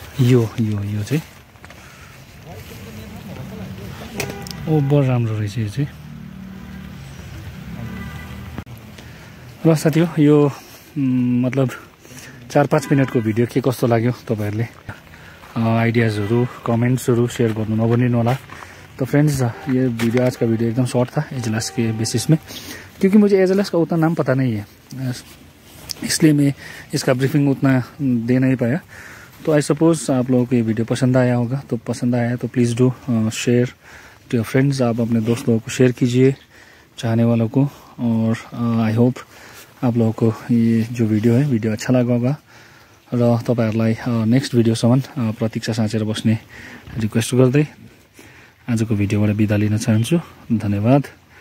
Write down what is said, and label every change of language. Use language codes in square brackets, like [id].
[ne] यो चाहिँ ओभर राम्रो रहेछ यो चाहिँ। र साथी हो, यो मतलब 4-5 मिनटको भिडियो के कस्तो लाग्यो तपाईँहरूले आइडियाज़हरू कमेंट्सहरू शेयर गर्नु नभुल्नु होला। [hi] तो फ्रेंड्स ये वीडियो, आज का वीडियो एकदम शॉर्ट था एजेलस के बेसिस में, क्योंकि मुझे एजेलस का उतना नाम पता नहीं है, इसलिए मैं इसका ब्रीफिंग उतना दे नहीं पाया। तो [en] I suppose [hi] आप लोगों को ये वीडियो पसंद आया होगा। तो पसंद आया तो [en] Please do share to your friends. [hi] आप अपने दोस्त लोगों को शेयर कीजिए, चाहने वालों को। और [en] I hope [hi] आप लोगों को ये जो वीडियो है वीडियो अच्छा लगा होगा। [ne] र तपाईहरुलाई नेक्स्ट भिडियोसम्म प्रतीक्षा साँचेर बस्ने रिक्वेस्ट गर्दै आजको भिडियोबाट बिदा लिन चाहन्छु। धन्यवाद।